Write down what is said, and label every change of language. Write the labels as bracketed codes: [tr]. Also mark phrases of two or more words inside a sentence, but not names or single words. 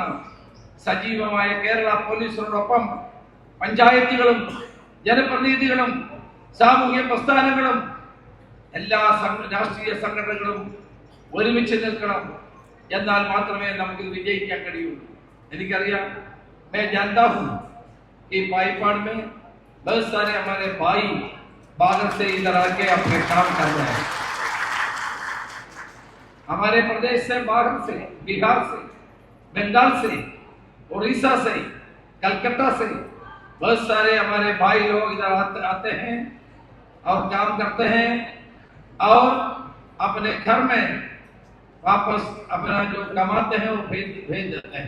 [ml] സജീവമായ കേരള പോലീസിനോടൊപ്പം പഞ്ചായത്തുകളും ജനപ്രതിനിധികളും സാമൂഹ്യ പ്രസ്ഥാനങ്ങളും എല്ലാ രാഷ്ട്രീയ സംഘടനകളും ഒരുമിച്ച് നിൽക്കണം. എന്നാൽ മാത്രമേ നമുക്ക് വിജയിക്കാൻ കഴിയുള്ളൂ. എനിക്കറിയാം, [hi] मैं जानता हूं कि पाईपाड़ में बहुत सारे हमारे भाई बाहर से इधर आके अपने काम कर रहे हैं. हमारे प्रदेश से, बाहर से, बिहार से, बंगाल से, उड़ीसा से, कलकत्ता से बहुत सारे हमारे भाई लोग इधर आते हैं और काम करते हैं और अपने घर में वापस अपना जो कमाते हैं वो भेज देते हैं.